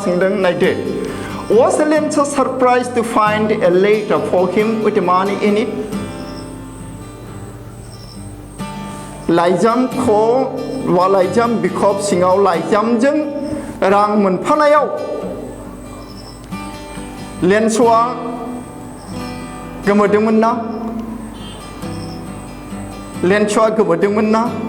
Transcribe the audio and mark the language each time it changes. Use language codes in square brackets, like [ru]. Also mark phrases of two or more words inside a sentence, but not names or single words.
[brx] सोंदों नायदो [en] Was Lanza surprised to find a letter for him with money in it? [brx] लाइजामखौ लाइजाम बिखब सिङाव लाइजामजों रां मोनफानायाव लेन्सआ गोमोदोंमोन ना लेन्सआ गोमोदोंमोन ना